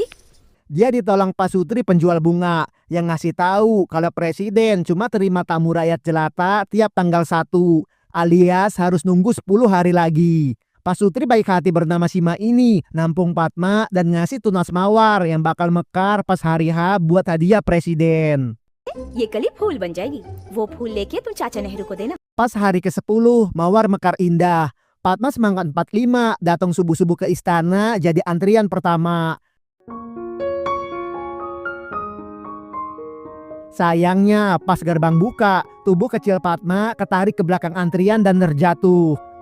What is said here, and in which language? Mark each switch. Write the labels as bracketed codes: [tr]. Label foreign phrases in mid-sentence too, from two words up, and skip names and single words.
[id] Dia ditolong Pak Sutri penjual bunga yang ngasih tahu kalau presiden cuma terima tamu rakyat jelata tiap tanggal 1, alias harus nunggu 10 hari lagi. Pak Sutri baik hati bernama Sima ini nampung Padma dan ngasih tunas mawar yang bakal mekar pas hari H buat hadiah presiden. [hi] ये कली फूल बन जाएगी वो फूल लेके तुम चाचा नेहरू को देना [id] Pas hari ke-10, mawar mekar indah. Padma semangat 45 datang subuh-subuh ke istana jadi antrian pertama. Sayangnya pas gerbang buka, tubuh kecil Padma ketarik ke belakang antrian dan terjatuh.